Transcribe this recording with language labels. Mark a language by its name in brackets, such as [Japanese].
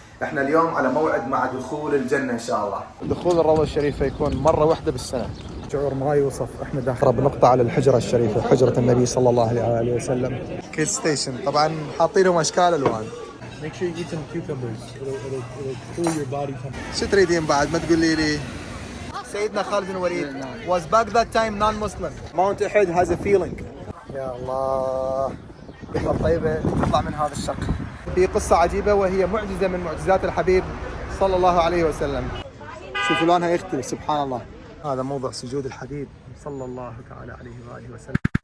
[Arabic] احنا اليوم على موعد مع دخول الجنة ان شاء الله. دخول الروضة الشريفة يكون مرة واحدة بالسنة. شعور ما يوصف. احنا داخل اقرب نقطة على الحجرة الشريفة، حجرة النبي صلى الله عليه وسلم. كيد ستيشن طبعا حاطين لهم اشكال الوان. [English] Make sure you eat some cucumbers. It'll cool your body temperature. [Arabic] شو تريدين بعد؟ ما تقولي لي. [English] سيدنا خالد بن الوليد was back that time non-Muslim. Mount Uhud has a feeling. [Arabic] يا الله. ريحة طيبة تطلع من هذا الشق. في قصة عجيبة وهي معجزة من معجزات الحبيب صلى الله عليه وسلم. شوفوا لونها يختلف سبحان الله. هذا موضع سجود الحبيب صلى الله تعالى عليه وآله وسلم.